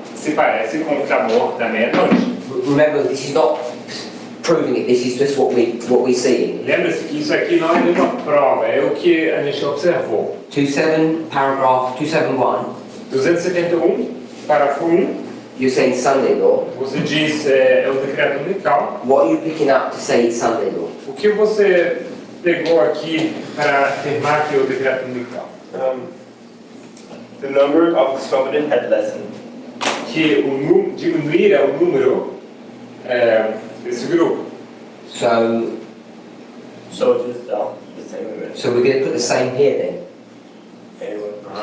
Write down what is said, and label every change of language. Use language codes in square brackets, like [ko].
[pt] se parece com o clamor da meia-noite. [en] Remember, this is not proving it, this is just what we see. [pt] Lembra-se que isso aqui não é nenhuma prova, é o que a gente observou. [en] 27 paragraph 271. [pt] 271, parágrafo 1, [en] you're saying Sunday law. [pt] você diz é o decreto dominical. [en] What are you picking up to say it's Sunday law? [pt] O que você pegou aqui para afirmar que é o decreto dominical? [en] The number of this company had lessened. [pt] Que diminuíra o número desse grupo. [en] So Soldiers down the same way. we're going to put the same here then. Anyone?